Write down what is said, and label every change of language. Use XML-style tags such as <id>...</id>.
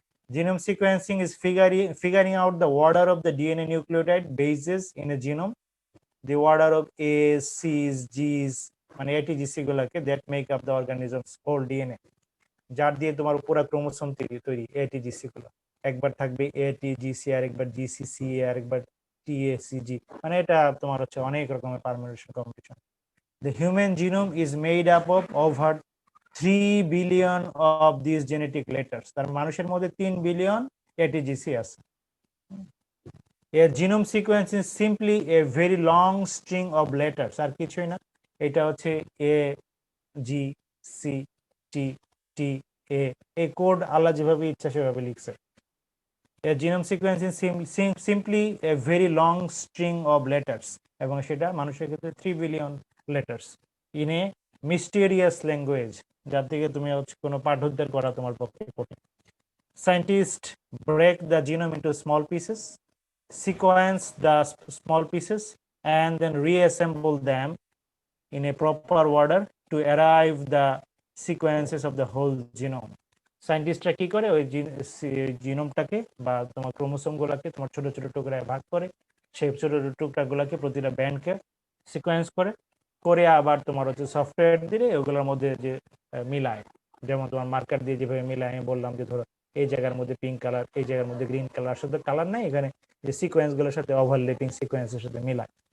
<en>Genome sequencing is figuring out the order of the DNA nucleotide bases in a genome, the order of A's, C's, G's,</en> <bn>মানে ATGC গুলোকে,</bn> <en>that make up the organism's whole DNA,</en> <bn>যার দিয়ে তোমার পুরো chromosome তৈরি ATGC গুলো। একবার থাকবে ATGC, আর একবার GCC, আর একবার TACG, মানে এটা তোমার হচ্ছে অনেক রকমের permutation combination.</bn> <en>The human genome is made up of over 3 billion of these genetic letters.</en> <bn>তার মানুষের মধ্যে 3 বিলিয়ন ATGC আছে।</bn> <en>A genome sequence is simply a very long string of letters,</en> <bn>আর কিছুই না। এটা হচ্ছে A, G, C, T, T, A, এই code আল্লাহ যেভাবে ইচ্ছা সেভাবে লিখছে।</bn> <en>A genome sequence is simply a very long string of letters,</en> <bn>এবং সেটা মানুষের ক্ষেত্রে 3 billion</bn> <en>letters in a mysterious language,</en> <bn>যার থেকে তুমি হচ্ছে কোনো পাঠোদ্ধার করা তোমার পক্ষে কঠিন।</bn> <en>Scientists break the genome into small pieces, sequence the small pieces, and then reassemble them in a proper order to arrive the sequences of the whole genome.</en> <bn>সায়েন্টিস্টরা কি করে, ওই জিনোমটাকে বা তোমার ক্রোমোসোম গুলাকে তোমার ছোট ছোট টুকরায় ভাগ করে, সেই ছোট ছোট টুকরাগুলাকে প্রতিটা ব্যান্ডকে সিকোয়েন্স করে আবার তোমার হচ্ছে সফটওয়্যার দিলে ওগুলোর মধ্যে যে মিলায়, যেমন তোমার মার্কার দিয়ে যেভাবে মিলায়, আমি বললাম যে ধরো এই জায়গার মধ্যে পিঙ্ক কালার, এই জায়গার মধ্যে গ্রিন কালার, শুধু কালার নাই, এখানে যে সিকোয়েন্স গুলোর সাথে ওভারল্যাপিং সিকোয়েন্সের সাথে মিলায়।</bn>